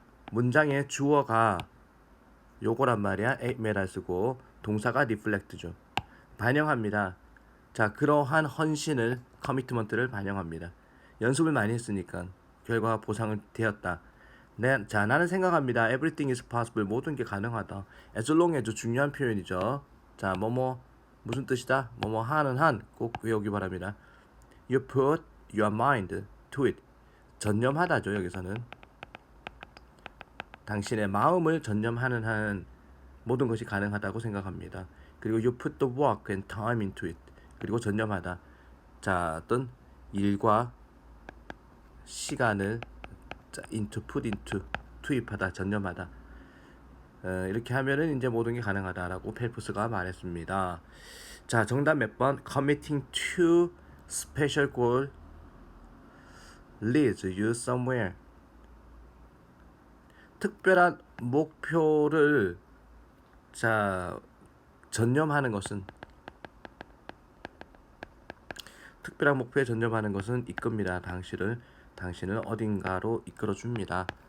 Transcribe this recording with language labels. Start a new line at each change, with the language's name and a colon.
Korean: 문장의 주어가 요거란 말이야. 8 메달 쓰고 동사가 reflect죠. 반영합니다. 자, 그러한 헌신을, 커미트먼트를 반영합니다. 연습을 많이 했으니까 결과가 보상을 되었다. 자, 나는 생각합니다.
English: Everything is possible.
Korean: 모든 게 가능하다.
English: As long as
Korean: 중요한 표현이죠. 자, 뭐뭐 무슨 뜻이다? 뭐뭐 하는 한 꼭 외우기 바랍니다.
English: You put your mind to it.
Korean: 전념하다죠. 여기서는 당신의 마음을 전념하는 한 모든 것이 가능하다고 생각합니다. 그리고
English: you put the work and time into it.
Korean: 그리고 전념하다. 자, 어떤 일과 시간을, 자,
English: put into,
Korean: 투입하다, 전념하다. 이렇게 하면은 이제 모든 게 가능하다라고 펠프스가 말했습니다. 자, 정답 몇 번?
English: Committing to special goal leads you somewhere.
Korean: 특별한 목표를, 자, 전념하는 것은, 특별한 목표에 전념하는 것은 이끕니다. 당신을 어딘가로 이끌어줍니다.